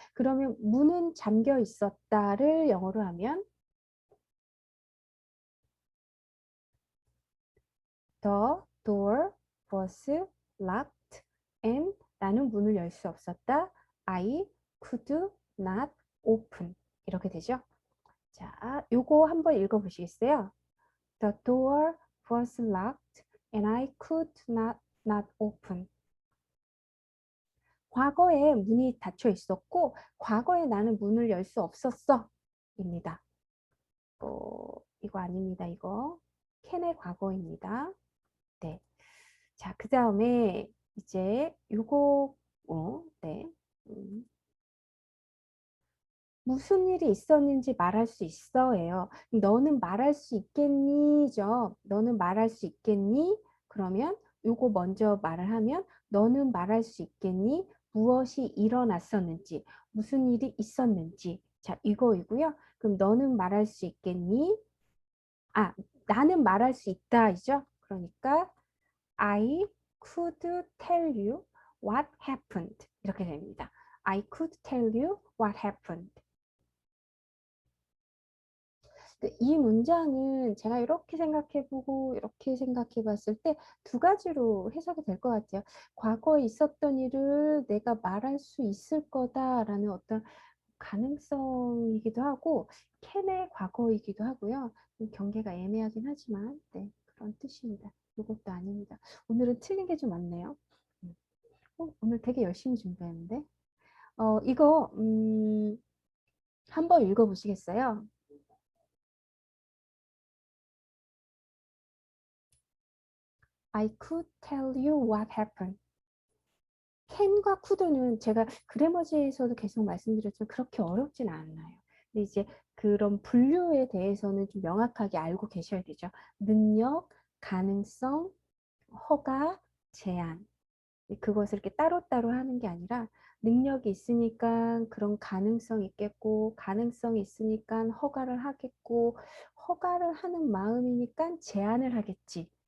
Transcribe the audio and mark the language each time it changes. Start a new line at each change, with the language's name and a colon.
Korean: 그러면 문은 잠겨 있었다를 영어로 하면 The door was locked and 나는 문을 열 수 없었다.
English: I could not open. 이렇게 되죠.
Korean: 자, 요거 한번 읽어보시겠어요?
English: The door was locked and I could not open.
Korean: 과거에 문이 닫혀 있었고 과거에 나는 문을 열 수 없었어. 입니다. 이거 아닙니다. 이거 캔의 과거입니다. 네. 자, 그 다음에 이제 요거 네. 무슨 일이 있었는지 말할 수 있어예요. 너는 말할 수 있겠니죠? 너는 말할 수 있겠니? 그러면 요거 먼저 말을 하면 너는 말할 수 있겠니? 무엇이 일어났었는지, 무슨 일이 있었는지. 자, 이거이고요. 그럼 너는 말할 수 있겠니? 나는 말할 수 있다이죠.
English: 그러니까 I could tell you what happened.
Korean: 이렇게 됩니다.
English: I could tell you what happened.
Korean: 이 문장은 제가 이렇게 생각해보고 이렇게 생각해봤을 때 두 가지로 해석이 될 것 같아요. 과거에 있었던 일을 내가 말할 수 있을 거다라는 어떤 가능성이기도 하고 캔의 과거이기도 하고요. 경계가 애매하긴 하지만 네, 그런 뜻입니다. 이것도 아닙니다. 오늘은 틀린 게 좀 많네요. 오늘 되게 열심히 준비했는데 이거 한번 읽어보시겠어요?
English: I could tell you what happened.
Korean: 캔과 could는 제가 그래머지에서도 계속 말씀드렸지만 그렇게 어렵진 않아요. 근데 이제 그런 분류에 대해서는 좀 명확하게 알고 계셔야 되죠. 능력, 가능성, 허가, 제한. 그것을 이렇게 따로따로 하는 게 아니라 능력이 있으니까 그런 가능성이 있겠고 가능성이 있으니까 허가를 하겠고 허가를 하는 마음이니까 제한을 하겠지.